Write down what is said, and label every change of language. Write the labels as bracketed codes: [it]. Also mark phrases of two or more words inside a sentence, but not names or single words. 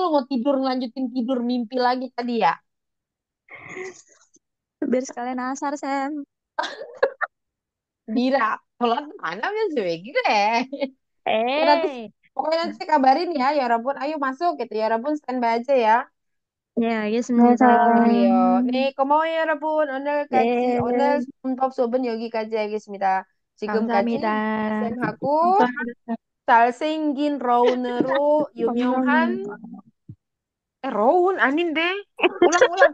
[id] Mau tidur, ngelanjutin tidur, mimpi lagi tadi ya? biar sekalian asar, Sam. Dira, sholat mana sih gitu ya? Ya nanti, Eh, pokoknya nanti saya kabarin ya Rabun, ayo masuk gitu ya Rabun, standby aja ya. [ko] 네, 네, 알겠습니다. Ayo, 네, Sam. 고마워요 여러분. 오늘 네, 수업은 여기까지 하겠습니다. 지금까지 감사합니다. 쌤하고 감사합니다. 잘생긴 러운으로 유명한 감사합니다. Roun, 아닌데? 우랑.